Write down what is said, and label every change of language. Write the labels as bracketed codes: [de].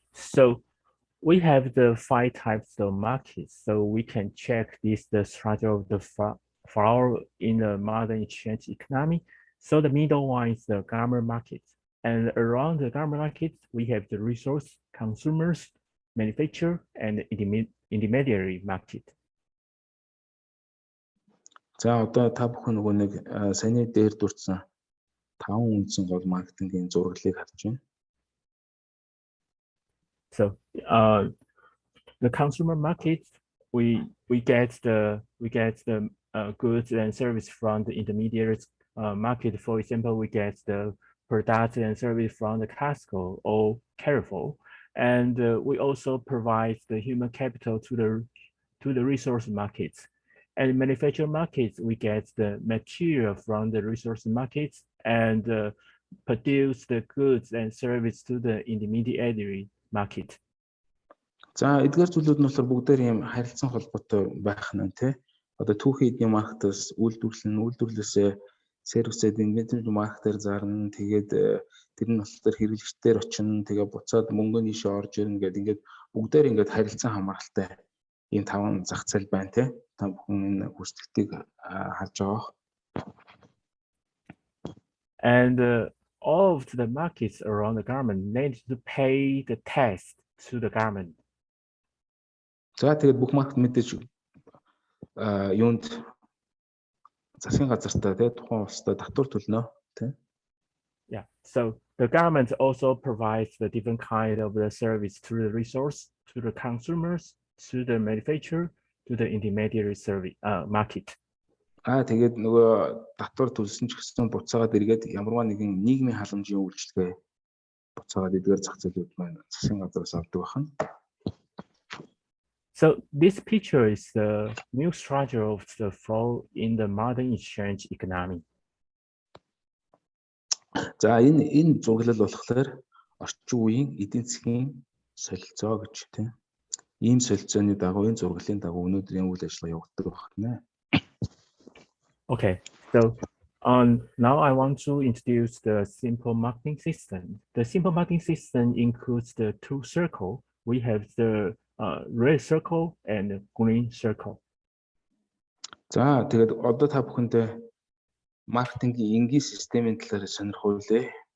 [en] So we have the 5 types of markets, so we can check the structure of the flower in the modern exchange economy. So the middle one is the garment market, and around the garment market we have the resource, consumers, manufacturer, and intermediary market. [mn] За одоо та бүхэн нөгөө нэг саяны дээр дурдсан 5 үндсэн гол маркетингийн зураглалыг харж байна. [en] So the consumer market, we get the goods and service from the intermediary market. For example, we get the products and service from the Costco or Carrefour, and we also provide the human capital to the resource markets. And manufacturing markets, we get the material from the resource markets and produce the goods and service to the intermediary market. [mn] За эдгээр зүйлүүд нь болохоор бүгдээр ийм харилцан холбоотой байх нь тий. Одоо түүхий эдийн маркетаас үйлдвэрлэлээсээ сервисэд инвентарь маркетээр зарна. Тэгээд тэр нь болохоор хэрэглэгчдээр очино. Тэгээ буцаад мөнгө нийшээ орж ирнэ гэдэг ингээд бүгдээр ингээд харилцан хамааралтай ийм 5 зах зээл байна тий. Та бүхэн энэ хүсэлтийг харж байгаа. [en] And all of the markets around the garment need to pay the tax to the garment. [mn] За тэгээд бүх маркет мэдээж юунд засгийн газартаа тий тухайн улстай татвар төлнө тий. [en] Yeah, so the government also provides the different kind of the service to the resource, to the consumers, to the manufacturer, to the intermediary service market. [mn] Тэгээд нөгөө татвар төлсөн ч гэсэн буцаагаад эргээд ямарваа нэгэн нийгмийн халамжийн үйлчлэгээ буцаагаад эдгээр зах зээлүүд маань засгийн газраас авдаг байна. [en] So this picture is the new structure of the flow in the modern exchange economy. [mn] За энэ зураглал болохоор орчин үеийн эдийн засгийн солилцоо гэж тийм. ийм солилцооны дагуу энэ зураглалын дагуу өнөөдрийн үйл ажиллагаа явагддаг байна. [en] Okay, so now I want to introduce the simple marketing system. The simple marketing system includes the two circles. We have the red circle and green circle. [mn] За тэгээд одоо та бүхэнд маркетингийн энгийн системийн талаар сонирхуулъя.